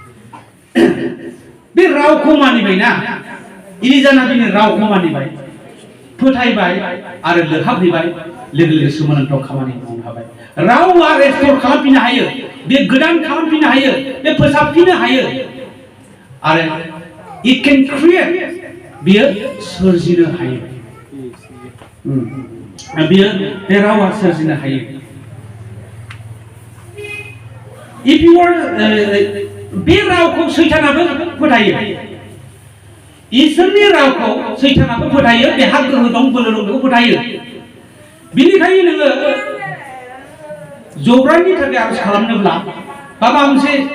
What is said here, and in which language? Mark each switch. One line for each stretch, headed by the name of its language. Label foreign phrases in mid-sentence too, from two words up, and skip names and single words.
Bodo: जाफिनदोंमोन बियो बे रावखौ मानिबायना इलिजा नाबिनि रावखौ मानिबाय फोथायबाय आरो लोहाबहैबाय लोगो लोगो सोमोनांथाव खामानि मावनो हाबाय रावा रेस्ट'र खालामफिननो हायो बे गोदान खालामफिननो हायो बे फोसाबफिननो हायो आरो
English: it can create
Bodo: बियो सोरजिनो हायो बियो बे रावा सोरजिनो हायो
English: if you are
Bodo: बे रावखौ सैतानाबो फोथायो इसोरनि रावखौ सैतानाबो फोथायो बेहा गोहो दं बोलो दं बेखौ फोथायो बिनिखायनो नोङो जब्रानि थाखाय आरज खालामनोब्ला बा माबा मोनसे